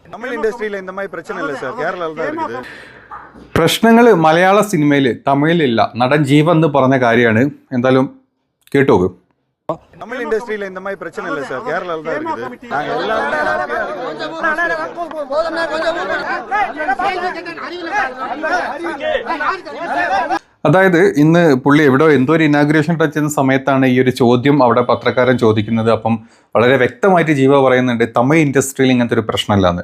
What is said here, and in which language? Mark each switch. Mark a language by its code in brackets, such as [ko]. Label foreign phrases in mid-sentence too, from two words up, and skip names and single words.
[ta] தமிழ் இண்டஸ்ட்ரியில் இந்த மாதிரி பிரச்சனை இல்லை சார், கேரளாவில் தான் இருக்குது. [ml] പ്രശ്നങ്ങൾ മലയാള സിനിമയിൽ തമിഴിലില്ല. നടൻ ജീവൻ എന്ന് പറഞ്ഞ കാര്യമാണ്. എന്തായാലും കേട്ടോക്ക്. [ta] தமிழ் இண்டஸ்ட்ரியில் இந்த மாதிரி பிரச்சனை இல்லை சார், கேரளாவில் தான் இருக்குது. நாங்கள் எல்லாருமே [ml] അതായത് ഇന്ന് പുള്ളി എവിടെയോ എന്തോ ഒരു [en] inauguration touch [ml] ചെയ്യുന്ന സമയത്താണ് ഈ ഒരു ചോദ്യം അവിടെ പത്രക്കാരൻ ചോദിക്കുന്നത്. അപ്പം വളരെ വ്യക്തമായിട്ട് ജീവ പറയുന്നുണ്ട് തമിഴ് ഇൻഡസ്ട്രിയിൽ ഇങ്ങനത്തെ ഒരു പ്രശ്നമല്ലാന്ന്.